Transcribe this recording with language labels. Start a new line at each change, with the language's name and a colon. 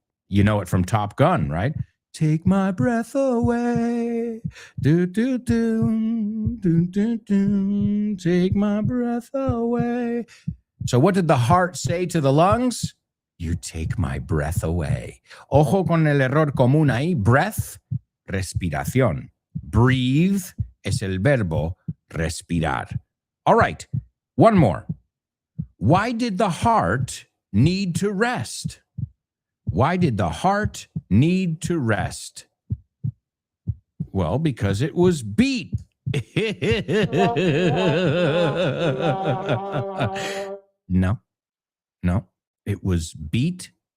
English: You know it from Top Gun, right? Take my breath away. Do, do, do, do, do, do. Take my breath away. So what did the heart say to the lungs? You take my breath away.
Spanish: Ojo con el error común ahí. Breath, respiración. Breathe es el verbo respirar.
English: All right, one more. Why did the heart need to rest? Why did the heart need to rest? Well, because it was beat. No, it was beat.